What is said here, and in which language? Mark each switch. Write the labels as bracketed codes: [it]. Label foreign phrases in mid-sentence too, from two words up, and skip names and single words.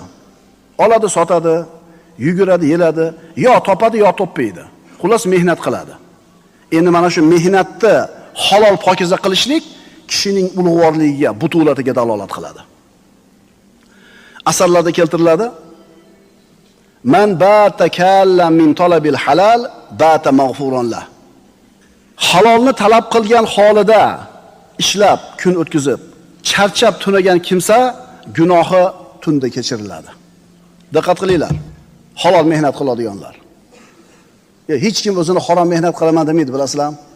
[uz] Oladi, sotadi, yuguradi, yeladi, yo topadi, yo topmaydi. Xullas mehnat qiladi. Endi mana shu mehnatni halol pokiza qilishlik kishining ulug'vorligiga, butulatiga dalolat qiladi. Asarlarda keltiriladi: [ar] "من باتكالا من طلب الحلال بات مغفورا له." [uz] Halolni talab qilgan holida ishlab, kun o'tkazib, charchab tunagan kimsa gunohi tunda kechiriladi. Diqqat qilinglar. Halol mehnat qiladiganlar. Hech kim o'zini harom mehnat qilaman demaydi, bilasizlar?